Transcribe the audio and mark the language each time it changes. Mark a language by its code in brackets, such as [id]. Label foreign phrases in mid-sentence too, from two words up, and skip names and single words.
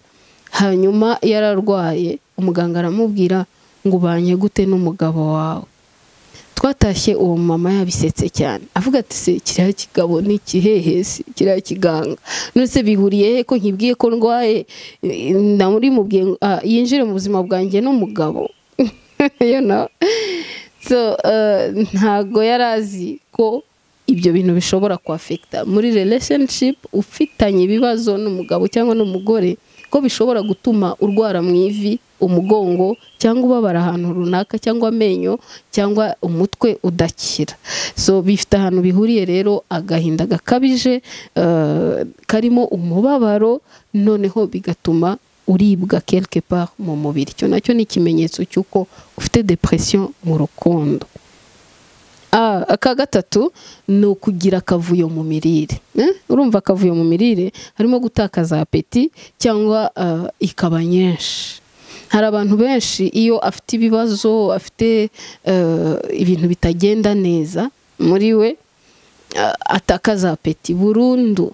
[rw] Hanyuma yararwaye, umuganga aramubwira ngo ubanye gute n'umugabo wawe. Twatashye uwo mama yabisetse cyane, avuga ati se kiriya kigabo ni ikihehesi, kiriya kiganga none se bihuriye he ko nkibwiye ko ndwaye, ndamuri mubwiye yinjire mu buzima bwanjye n'umugabo. [en] You know, [rw] so ntago yarazi ko ibyo bintu bishobora kuafecta muri relationship ufitanye ibibazo n'umugabo cyangwa n'umugore, ko bishobora gutuma urwara mu ivi, umugongo, cyangwa ubabara ahantu runaka, cyangwa amenyo, cyangwa umutwe udakira. So bifite ahantu bihuriye rero, agahinda gakabije karimo umubabaro, noneho bigatuma uribwa [fr] quelque part [rw] mu mubiri. Cyo nacyo ni ikimenyetso cy'uko ufite depression mu rukundo. Aka gatatu ni ukugira akavuyo mu mirire. Urumva akavuyo mu mirire harimo gutakaza apeti cyangwa ikaba nyinshi. Hari abantu benshi iyo afite ibibazo, afite ibintu bitagenda neza muri we, atakaza apeti burundu.